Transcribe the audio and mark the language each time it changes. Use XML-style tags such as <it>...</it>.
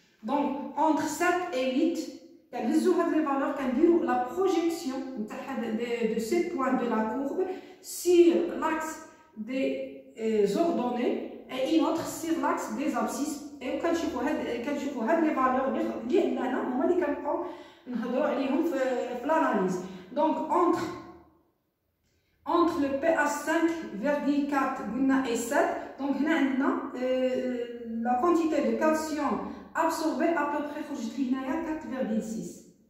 <fr>Donc, entre 7 et 8, les valeurs, la projection de ces points de la courbe sur l'axe des ordonnées et une autre sur l'axe des abscisses.</fr> <ar>Et كنشوفوا هاد لي فالور اللي هنا هما اللي كنبقاو نهضروا عليهم في l'analyse.</ar> <fr>Donc entre entre le pH 5,4 et 7. Donc, la quantité de calcium absorbée à peu près 4,6.</fr>